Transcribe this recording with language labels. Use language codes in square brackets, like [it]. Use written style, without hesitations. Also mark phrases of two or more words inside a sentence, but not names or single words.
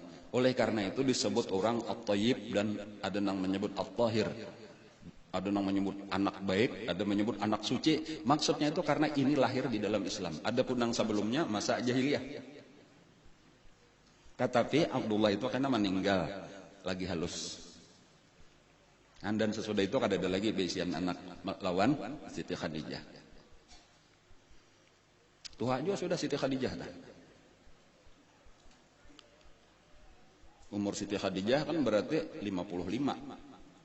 [id] Oleh karena itu disebut orang At-Thayyib, dan ada yang menyebut At-Tahir. Ada yang menyebut anak baik, ada menyebut anak suci. Maksudnya itu karena ini lahir di dalam Islam. Adapun yang sebelumnya masa jahiliyah. Tetapi Abdullah itu karena meninggal lagi halus. Dan sesudah itu ada lagi bisian anak lawan Siti Khadijah. Tua juga sudah Siti Khadijah dah. Umur Siti Khadijah kan berarti 55.